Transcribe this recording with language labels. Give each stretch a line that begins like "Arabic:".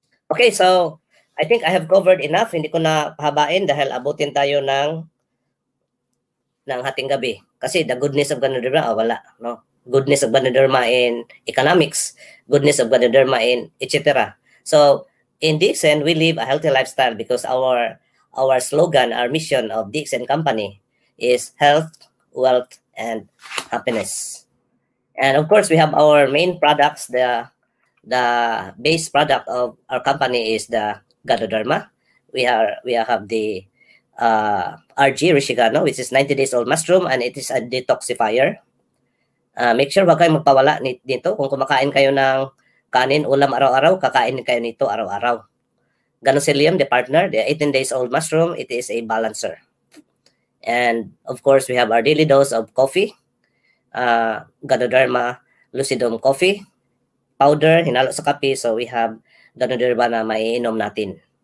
English: Okay, so I think I have covered enough.
Filipino: Hindi ko na pahabain dahil abutin tayo ng hating gabi.
English: Kasi the goodness of Ganoderma, wala, no? Goodness of Ganoderma in economics, goodness of Ganoderma in etc. So in DXN, we live a healthy lifestyle because our slogan, our mission of DXN Company is health, wealth, and happiness. And of course, we have our main products. The base product of our company is the Ganoderma. We have the RG Rishigano, which is 90 days old mushroom, and it is a detoxifier.
Filipino: Make sure wag kayong magpawala dito. Kung kumakain kayo ng kanin, ulam araw-araw, kakain kayo nito araw-araw.
English: Ganoderma, the partner, the 18 days old mushroom, it is a balancer. And of course, we have our daily dose of coffee, Ganoderma lucidum coffee powder,
Filipino: hinalo sa kape. So we have Ganoderma na maiinom natin.